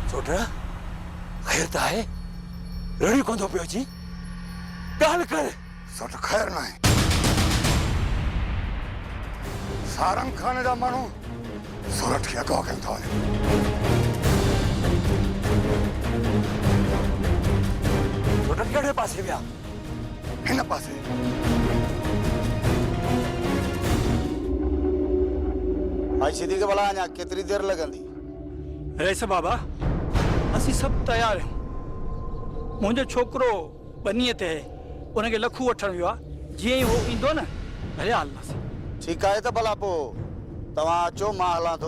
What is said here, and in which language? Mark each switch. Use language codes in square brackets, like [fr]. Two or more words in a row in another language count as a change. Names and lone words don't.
[sd] सोट खैर त आहे रड़ी कोंदो पियो जी ॻाल्हि कर सोट खैर नहीं सारंग खाने जा माण्हू सूरत खे अगवा कनि था वञनि सोट कहिड़े पासे विया हिन पासे भाई सीधी के भला अञा केतिरी देर लॻंदी रईस बाबा असीं सभु तयार आहियूं मुंहिंजो छोकिरो बनीअ ते उनखे लखू वठण वियो आहे जीअं ई उहो ईंदो न भले हलंदासीं ठीकु आहे त भला पोइ तव्हां अचो मां हलां थो